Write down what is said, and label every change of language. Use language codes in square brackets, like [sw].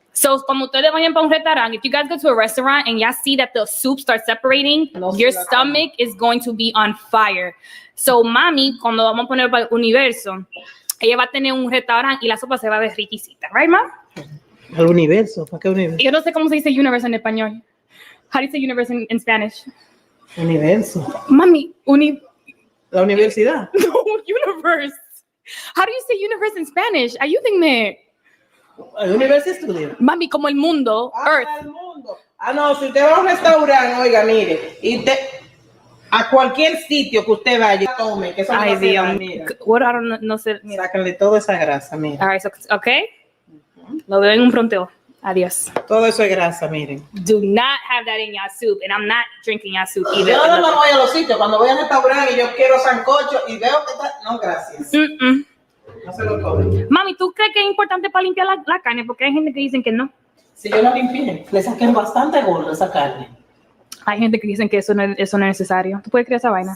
[en] So, [es] cuando ustedes vayan para un restaurante, [en] if you guys go to a restaurant and y'all see that the soup starts separating, your stomach is going to be on fire. [es] So, mami, cuando vamos a poner para el universo, ella va a tener un restaurante y la sopa se va a ver riquisita, right, ma? ¿Al universo? ¿Para qué universo? Yo no sé cómo se dice universe en español. [en] How do you say universe in Spanish? [es] Universo. Mami, La universidad. [en] No, universe. How do you say universe in Spanish? [es] Ayúdenme. El universo estudio. Mami, como el mundo, Earth. El mundo. No, si usted va a un restaurante, oiga, mire, y a cualquier sitio que usted vaya, tome, que eso no Ay, hace Dios. daño, mira. [en] What, I don't know, [es] sé. Mira. Sácanle toda esa grasa, mira. [en] All right, so, okay. [es] Lo veo en un pronteo. Adiós. Todo eso es grasa, miren. [en] Do not have that in y'all soup, and I'm not drinking y'all soup either. [es] Yo no voy a los sitios, cuando voy a restaurante y yo quiero sancocho y veo que está... No, gracias. No se lo comen. Mami, ¿tú crees que es importante para limpiar la carne? Porque hay gente que dicen que no. Si yo la limpié, le saqué bastante gordo esa carne. Hay gente que dicen que eso no es necesario. ¿Tú puedes creer esa vaina?